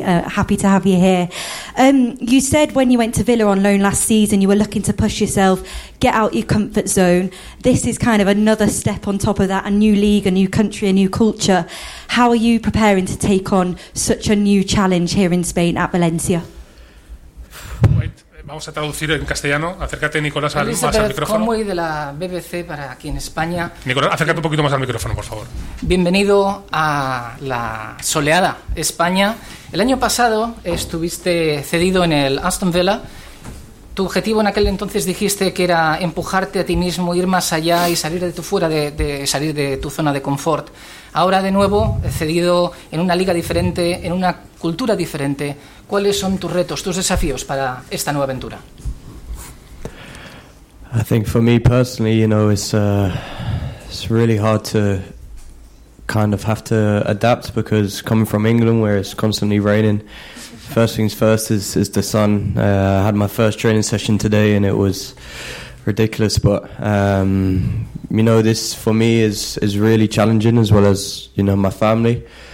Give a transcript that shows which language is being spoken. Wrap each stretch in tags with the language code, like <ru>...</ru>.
<en>Happy to have you here. You said when you went to Villa on loan last season, you were looking to push yourself, get out your comfort zone. This is kind of another step on top of that, a new league, a new country, a new culture. How are you preparing to take on such a new challenge here in Spain at Valencia?</en> <es>Vamos a traducir en castellano. Acércate, Nicolás, más al micrófono. Conway, de la BBC para aquí en España. Nicolás, acércate un poquito más al micrófono, por favor. Bienvenido a la soleada España. El año pasado estuviste cedido en el Aston Villa. Tu objetivo en aquel entonces dijiste que era empujarte a ti mismo, ir más allá y salir de salir de tu zona de confort. Ahora de nuevo cedido en una liga diferente, en una cultura diferente. ¿Cuáles son tus retos, tus desafíos para esta nueva aventura?</es> <en>I think for me personally, you know, it's really hard to kind of have to adapt, because coming from England where it's constantly raining, first things first is the sun. I had my first training session today and it was ridiculous, but you know, this for me is really challenging, as well as, you know, my family.</en>